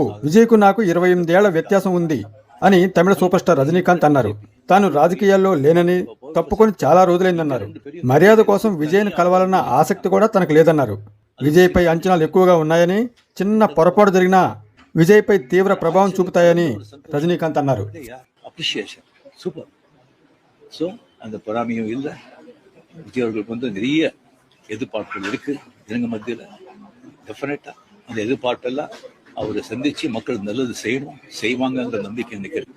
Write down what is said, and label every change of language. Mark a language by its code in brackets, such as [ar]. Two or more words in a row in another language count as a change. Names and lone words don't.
[te] విజయ్కు నాకు 28 ఏళ్ల వ్యత్యాసం ఉంది అని తమిళ సూపర్ స్టార్ రజనీకాంత్ అన్నారు. తాను రాజకీయాల్లో లేనని, తప్పుకొని చాలా రోజులైందన్నారు. మర్యాద కోసం విజయ్ను కలవాలన్న ఆసక్తి కూడా తనకు లేదన్నారు. విజయ్పై అంచనాలు ఎక్కువగా ఉన్నాయని, చిన్న పొరపాటు జరిగినా విజయ్పై తీవ్ర ప్రభావం చూపుతాయని ரஜினிகாந்த் అన్నారు. [en] appreciation super. [ta] ஸோ அந்த பொறாமையும் இல்லை. விஜய் அவர்களுக்கு வந்து நிறைய எதிர்பார்ப்புகள் இருக்கு ஜனங்க மத்தியில். டெஃபினட்டா அந்த எதிர்பார்ப்பெல்லாம் அவரை சந்திச்சு மக்கள் நல்லது செய்யணும், செய்வாங்கங்கிற நம்பிக்கை எனக்கு இருக்கு.